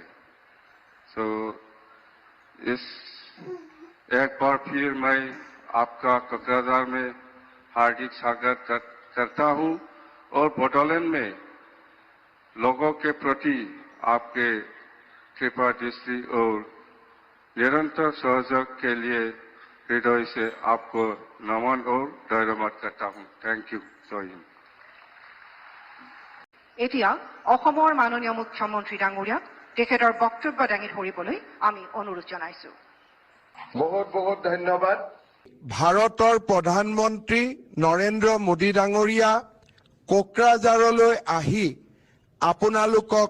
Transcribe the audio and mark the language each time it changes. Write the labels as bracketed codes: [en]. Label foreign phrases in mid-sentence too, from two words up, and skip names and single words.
[hi] सो इस एक बार फिर मैं आपका कोकराझार में हार्दिक स्वागत करता हूं और बोडोलैंड में लोगों के प्रति आपके कृपा दृष्टि और निरंतर सहयोग के लिए हृदय से आपको नमन और धन्यवाद करता हूं। [en] thank you. [hi] जय हिंद। [as] এতিয়া অসমৰ মাননীয় মুখ্যমন্ত্ৰী ডাঙৰীয়াক তেখেতৰ বক্তব্য দাঙি ধৰিবলৈ আমি অনুৰোধ জনাইছো। বহুত বহুত ধন্যবাদ। ভাৰতৰ প্ৰধানমন্ত্ৰী নৰেন্দ্ৰ মোদী ডাঙৰীয়া কোকৰাঝাৰলৈ আহি আপোনালোকক